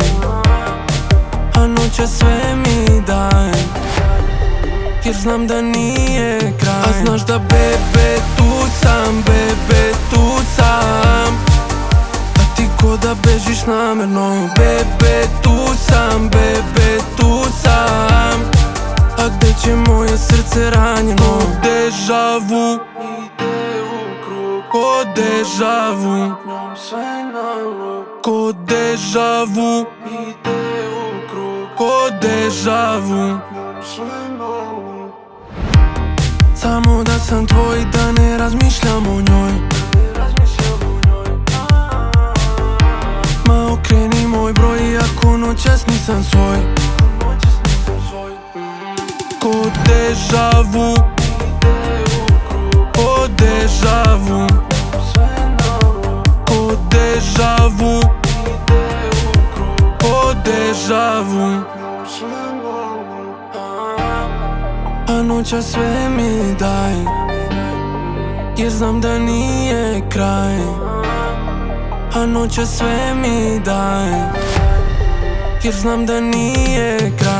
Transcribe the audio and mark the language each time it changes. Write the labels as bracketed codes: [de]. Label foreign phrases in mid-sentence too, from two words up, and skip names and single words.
[sr] A noćas sve mi daj, jer znam da nije kraj. A znaš da bebe, tu sam, bebe, tu sam. A ti ko da bežiš namerno. Bebe, tu sam, bebe, tu sam. A gde će moje srce ranjeno? [fr] Deja vu, [sr] ko [fr] deja vu, [sr] ko [fr] deja vu, [sr] ko [fr] deja vu. [sr] Samo da sam tvoj, da ne razmišljam o njoj. Ma okreni moj broj, ako noćas nisam svoj. Ko [fr] deja vu, [sr] ko [fr] deja vu, [sr] ko [fr] deja vu, [sr] ko [fr] deja vu. [sr] A noćas sve mi daj, jer znam da nije kraj. A noćas sve mi daj, jer znam da nije kraj.